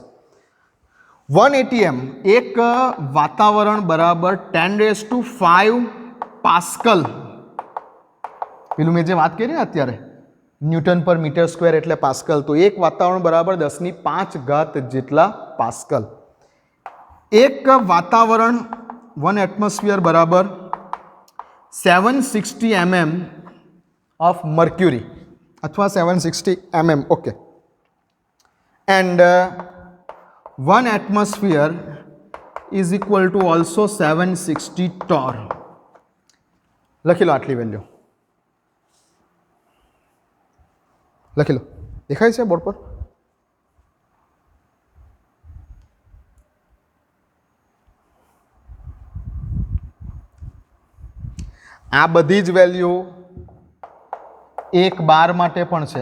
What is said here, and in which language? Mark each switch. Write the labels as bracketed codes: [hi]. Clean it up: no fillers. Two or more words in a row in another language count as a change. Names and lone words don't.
[gu] 180 m, એક વાતાવરણ બરાબર 10⁵ પાસ્કલ. પેલું મેં જે વાત કરી ને અત્યારે, [en] newton per meter square [gu] એટલે પાસ્કલ. તો એક વાતાવરણ બરાબર 10⁵ જેટલા પાસ્કલ. એક વાતાવરણ, 1 એટમોસ્ફિયર બરાબર 760 [en] mm of mercury [gu] અથવા 760 mm. ઓકે. [en] એન્ડ 1 atmosphere is equal to also 760 torr. [gu] લખી લો આટલી વેલ્યુ. લખી લો. દેખાય છે બોર્ડ પર? આ બધી જ વેલ્યુ એક બાર માટે પણ છે.